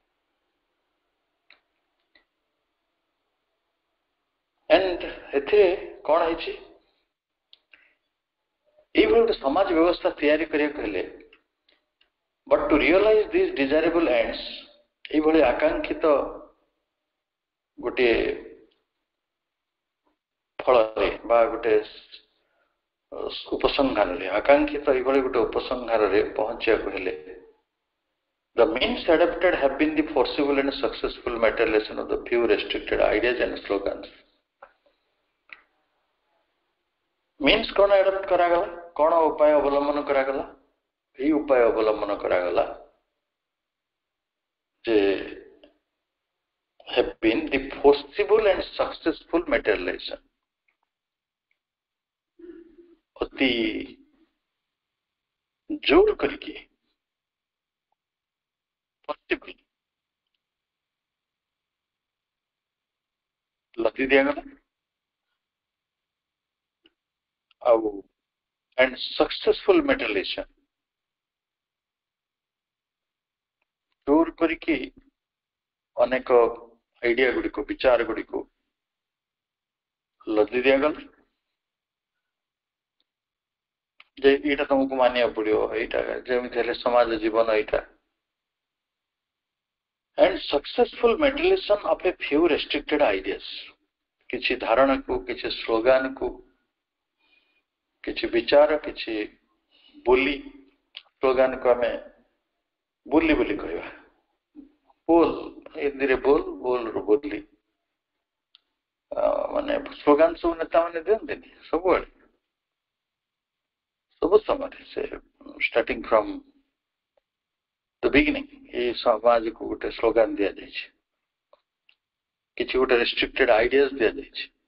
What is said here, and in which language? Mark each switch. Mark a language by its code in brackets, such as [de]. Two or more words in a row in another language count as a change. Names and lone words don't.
[or] ଏଣ୍ଡ ଏଥିରେ କ'ଣ ହେଇଛି, এইଭଳି ଗୋଟେ ସମାଜ ବ୍ୟବସ୍ଥା ତିଆରି କରିବାକୁ ହେଲେ, [en] but to realize this desirable ends, [or] এইଭଳି ଆକାଂକ୍ଷିତ ଗୋଟିଏ ଫଳରେ ବା ଗୋଟେ ଉପସଂହାରରେ, ଆକାଂକ୍ଷିତ এইଭଳି ଗୋଟେ ଉପସଂହାରରେ ପହଞ୍ଚିବାକୁ ହେଲେ, [en] the means adopted have been the forcible and successful materialization of the few restricted ideas and slogans. [or] means କ'ଣ adopt କରାଗଲା, କ'ଣ ଉପାୟ ଅବଲମ୍ବନ କରାଗଲା? ଏହି ଉପାୟ ଅବଲମ୍ବନ କରାଗଲା ଯେ [en] have been the forcible and successful materialization, [or] ଅତି ଜୋର କରିକି possible ଲଦି ଦିଆଗଲା ଆଉ [en] and successful materialization, [or] ଜୋର କରିକି ଅନେକ ଆଇଡିଆ ଗୁଡ଼ିକୁ, ବିଚାର ଗୁଡ଼ିକୁ ଲଦି ଦିଆଗଲା ଯେ ଏଇଟା ତମକୁ ମାନିବାକୁ ପଡିବ, ଏଇଟା ଯେମିତି ହେଲେ ସମାଜ ଜୀବନ ଏଇଟା। [en] and successful materialization of a few restricted ideas, [or] କିଛି ଧାରଣାକୁ, କିଛି ସ୍ଲୋଗାନକୁ, କିଛି ବିଚାର, କିଛି ବୋଲି, ସ୍ଲୋଗାନକୁ ଆମେ ବୋଲି ବୋଲି କହିବା, ବୋଲ, ହିନ୍ଦୀରେ ବୋଲ, ବୋଲରୁ ବୋଲି, ମାନେ ସ୍ଲୋଗାନ ସବୁ ନେତା ମାନେ ଦିଅନ୍ତିନି ସବୁବେଳେ, ସବୁ ସମୟରେ, ସେ [en] starting from the beginning [or] ଏଇ ସମାଜକୁ ଗୋଟେ ସ୍ଲୋଗାନ ଦିଆଯାଇଛି, କିଛି ଗୋଟେ [en] restricted ideas [or] ଦିଆଯାଇଛି,